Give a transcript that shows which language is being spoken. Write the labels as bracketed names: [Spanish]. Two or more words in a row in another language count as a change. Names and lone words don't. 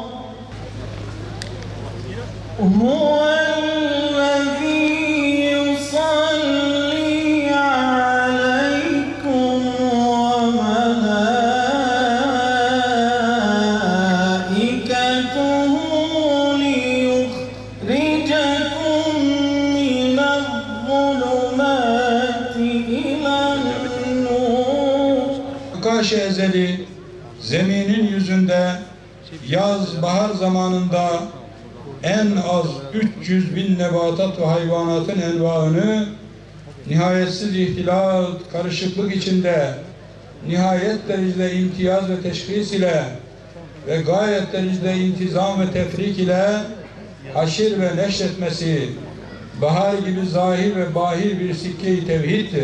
[Arabic] هو الذي يصلي عليكم وملائكته ليخرجكم من الظلمات إلى النور. [Turkish] Kaş ezeli zeminin yüzünde yaz bahar zamanında en az 300 bin nebatat ve hayvanatın envaını nihayetsiz ihtilat, karışıklık içinde nihayet derecede imtiyaz ve teşhis ile ve gayet derecede intizam ve tefrik ile haşir ve neşretmesi bahar gibi zahir ve bahir bir sikke-i tevhiddir.